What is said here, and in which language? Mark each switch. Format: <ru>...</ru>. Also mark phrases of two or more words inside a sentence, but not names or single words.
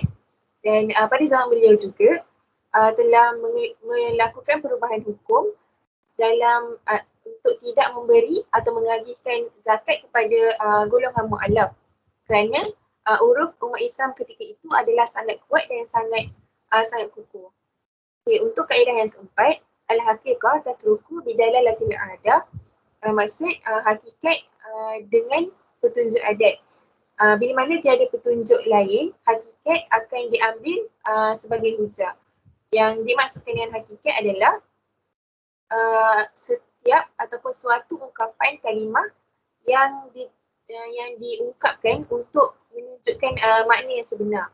<ms>Dan pada zaman beliau juga telah melakukan perubahan hukum dalam untuk tidak memberi atau mengagihkan zakat kepada golongan mu'alaf kerana uruf umat Islam ketika itu adalah sangat kuat dan sangat kukuh. Okay, untuk kaedah yang keempat,</ms> <ar>الحقيقة تترك بدلالة العادة.</ar> <ms>Maksud hakikat dengan petunjuk adat. Bila mana tiada petunjuk lain, hakikat akan diambil sebagai hujah. Yang dimaksudkan dengan hakikat adalah setiap ataupun suatu ungkapan kalimah yang diungkapkan untuk menunjukkan makna yang sebenar.</ms>